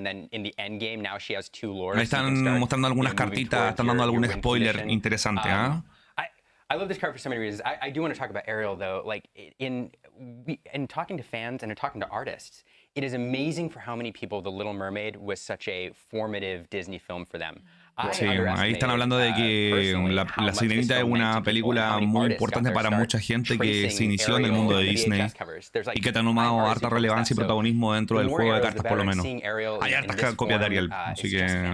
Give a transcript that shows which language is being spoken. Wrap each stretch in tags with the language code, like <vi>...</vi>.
<es>Ahí están mostrando algunas cartitas, están dando algún spoiler interesante, ¿ah?</es> <en>I love this card for so many reasons. I do want to talk about Ariel though. Like in talking to fans and in talking to artists, it is amazing for how many people The Little Mermaid was such a formative Disney film for them.</en> <es>Sí, ahí están hablando de que La Sirenita es una película muy importante para mucha gente que se inició en el mundo de Disney y que ha tomado harta relevancia y protagonismo dentro del juego de cartas, por lo menos. Hay hartas copias de Ariel, así que...</es>